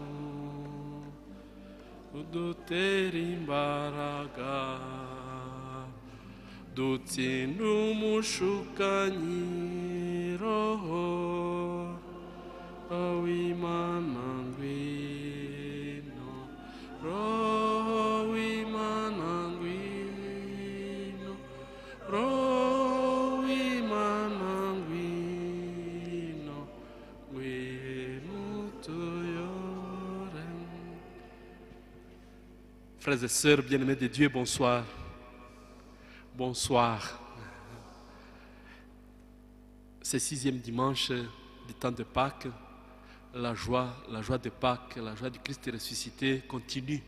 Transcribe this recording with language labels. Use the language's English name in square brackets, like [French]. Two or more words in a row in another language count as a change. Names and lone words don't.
[Kinyarwanda] Udutera imbaraga dutsinda umushukanyi roho w'Imana ngwino roho w'Imana ngwino roho w'Imana ngwino ngwino tuyore. [French] Frères et sœurs bien-aimés de Dieu, bonsoir. Bonsoir. Ce 6e dimanche du temps de Pâques, la joie de Pâques, la joie du Christ ressuscité continue.